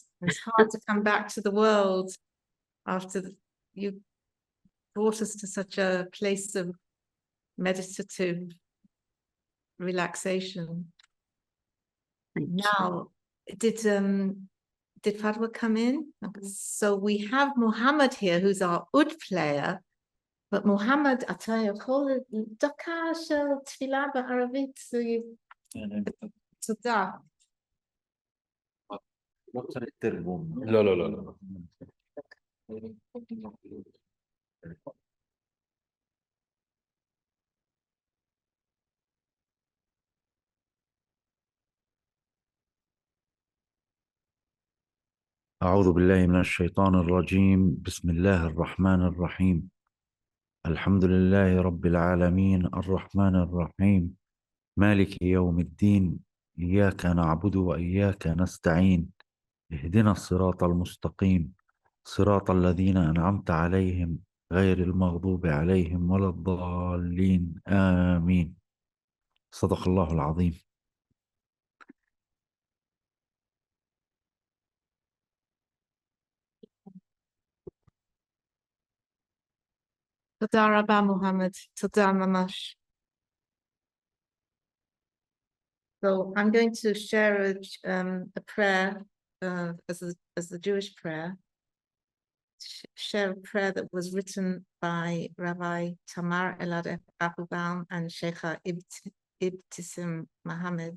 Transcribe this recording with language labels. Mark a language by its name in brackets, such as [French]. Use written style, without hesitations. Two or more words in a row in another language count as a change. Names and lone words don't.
[English] It's hard to come back to the world after you brought us to such a place of meditative relaxation. Now, did Fatwa come in? So we have Muhammad here, who's our oud player. But Muhammad, [Hebrew] אתה יכול דקה של תפילה בערבית? תודה. לא צריך תרגום. לא, לא, לא, לא. [Arabic] أعوذ بالله من الشيطان الرجيم. بسم الله الرحمن الرحيم. الحمد لله رب العالمين الرحمن الرحيم مالك يوم الدين إياك نعبد وإياك نستعين اهدنا الصراط المستقيم صراط الذين أنعمت عليهم غير المغضوب عليهم ولا الضالين آمين. صدق الله العظيم. [Hebrew] תודה רבה, Muhammad. תודה ממש. [English] So I'm going to share a prayer as the Jewish prayer. Share a prayer that was written by Rabbi Tamar Elad Applebaum and Sheikha Ibtisim Mohammed.